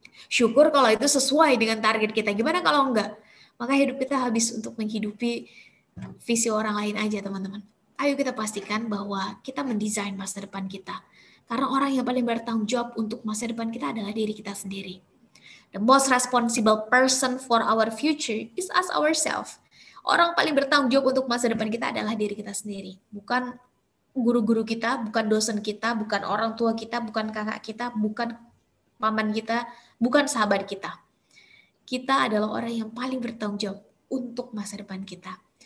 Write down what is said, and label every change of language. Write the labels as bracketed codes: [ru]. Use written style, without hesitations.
[id] Syukur kalau itu sesuai dengan target kita. Gimana kalau enggak? Maka hidup kita habis untuk menghidupi visi orang lain aja, teman-teman. Ayo kita pastikan bahwa kita mendesain masa depan kita. Karena orang yang paling bertanggung jawab untuk masa depan kita adalah diri kita sendiri. [en] The most responsible person for our future is us ourselves. [id] Orang paling bertanggung jawab untuk masa depan kita adalah diri kita sendiri. Bukan guru-guru kita, bukan dosen kita, bukan orang tua kita, bukan kakak kita, bukan paman kita, bukan sahabat kita. Kita adalah orang yang paling bertanggung jawab untuk masa depan kita.